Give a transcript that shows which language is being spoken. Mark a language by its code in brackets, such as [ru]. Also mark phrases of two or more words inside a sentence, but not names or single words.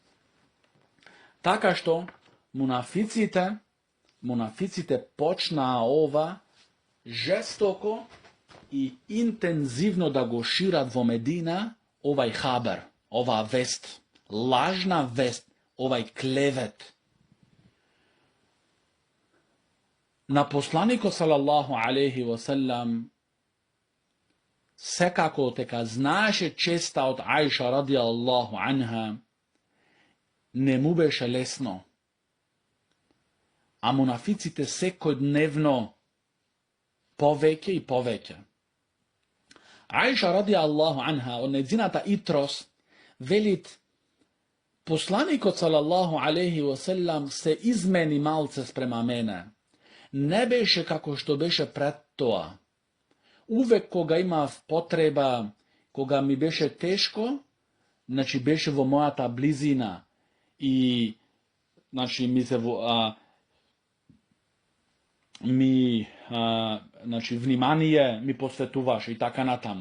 [mk] Така што мунафиците почнаа ова жестоко и интензивно да го шират во Медина овај хабар, оваа вест, лажна вест, овај клевет. На посланикот [ar] صلى الله عليه وسلم [mk] секако дека знаеше честа од Аиша [ar] رضي الله عنها, [mk] не му беше лесно. А мунафиците секојдневно повеќе и повеќе. Аиша [ar] رضي الله عنها, [mk] од нејзината итрос, велит, посланикот [ar] صلى الله عليه وسلم [mk] се измени малце спрема мене. Не беше како што беше пред тоа. Увек кога имав потреба, кога ми беше тешко, значи беше во мојата близина и значи значи внимание ми посветуваше и така натаму.